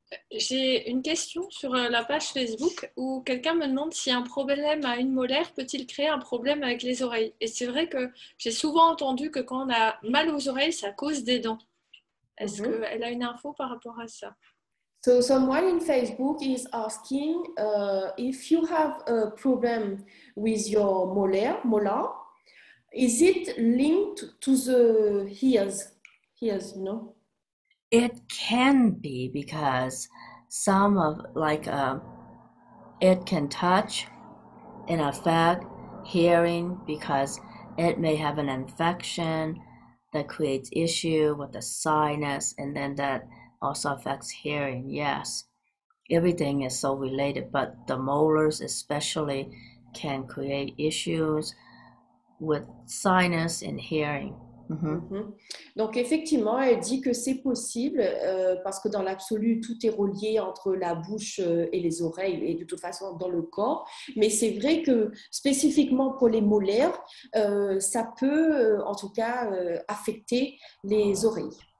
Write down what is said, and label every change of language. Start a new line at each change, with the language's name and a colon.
French: J'ai une question sur la page Facebook où quelqu'un me demande si un problème à une molaire peut-il créer un problème avec les oreilles. Et c'est vrai que j'ai souvent entendu que quand on a mal aux oreilles, ça cause des dents. Est-ce qu'elle a une info par rapport à ça?
English: So someone in Facebook is asking if you have a problem with your molar, is it linked to the ears, no? It can be because some of it can touch and affect hearing because it may have an infection that creates issue with the sinus, and then that also affects hearing. Yes, everything is so related, but the molars especially can create issues with sinus and hearing.
French: Donc effectivement, elle dit que c'est possible parce que dans l'absolu, tout est relié entre la bouche et les oreilles et de toute façon dans le corps. Mais c'est vrai que spécifiquement pour les molaires, ça peut en tout cas affecter les oreilles.